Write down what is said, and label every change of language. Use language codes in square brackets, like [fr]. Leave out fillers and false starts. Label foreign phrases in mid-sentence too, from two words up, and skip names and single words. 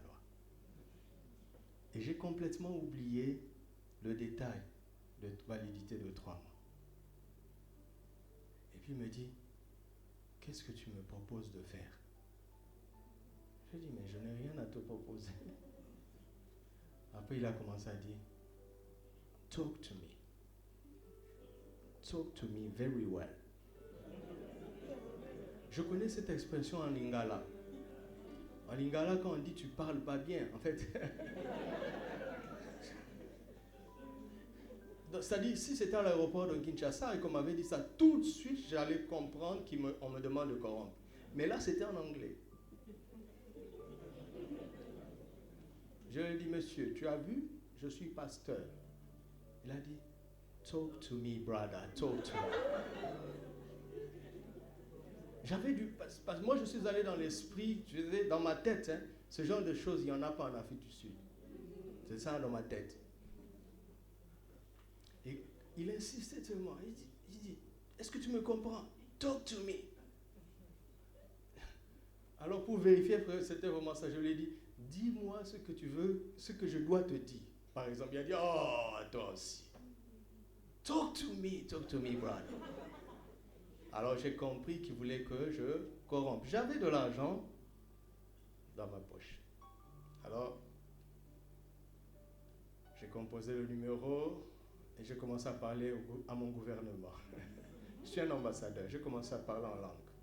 [fr] » Et j'ai complètement oublié le détail de validité de 3 mois. Et puis il me dit « Qu'est-ce que tu me proposes de faire ?» Je lui ai dit « Mais je n'ai rien à te proposer. » Après, il a commencé à dire « [en] Talk to me. Talk to me very well. [fr] » Je connais cette expression en lingala. En lingala, quand on dit tu parles pas bien, en fait. C'est-à-dire, si c'était à l'aéroport de Kinshasa et qu'on m'avait dit ça, tout de suite, j'allais comprendre qu'on me demande de corrompre. Mais là, c'était en anglais. Je lui ai dit, monsieur, tu as vu, je suis pasteur. Il a dit, [en] talk to me, brother, talk to me. [fr] J'avais dû, parce que moi je suis allé dans l'esprit, dans ma tête, hein, ce genre de choses, il n'y en a pas en Afrique du Sud. C'est ça dans ma tête. Et il insistait tellement. Il dit, est-ce que tu me comprends? [en] Talk to me. [fr] Alors pour vérifier que c'était vraiment ça, je lui ai dit, dis-moi ce que tu veux, ce que je dois te dire. Par exemple, il a dit, oh, toi aussi. [en] Talk to me, brother. [fr] Alors j'ai compris qu'il voulait que je corrompe. J'avais de l'argent dans ma poche. Alors, j'ai composé le numéro et j'ai commencé à parler à mon gouvernement. Je suis un ambassadeur, j'ai commencé à parler en langue.